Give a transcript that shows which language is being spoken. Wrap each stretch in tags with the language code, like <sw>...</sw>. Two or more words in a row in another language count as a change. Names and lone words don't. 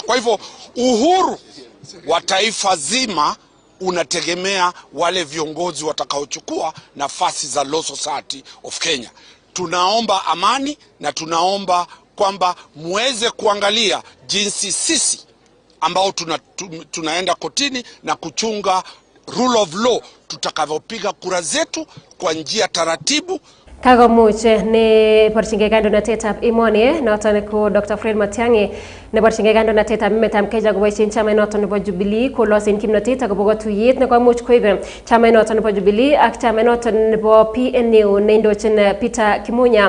<sw>Kwa hivyo uhuru wa taifa zima unategemea wale viongozi watakaochukua nafasi za Law Society of Kenya. tunaomba amani na tunaomba kwamba muweze kuangalia jinsi sisi ambao tunaenda kotini na kuchunga</sw> <en>rule of law</en> <sw>tutakavyopiga kura zetu kwa njia taratibu.</sw> <kln>Kagomuch ne porchinge kandoinatetab emoni noton ko Dr. Fred Matiang'i ne porchinge kandoinatetab emetab Kenya koboisien chamait noton nebo Jubilee kolosen kimnotet akobo katuyet ne komuch koib chamait noton nebo Jubilee ak chamait noton nebo PNU neindochin Peter Kimunya.</kln>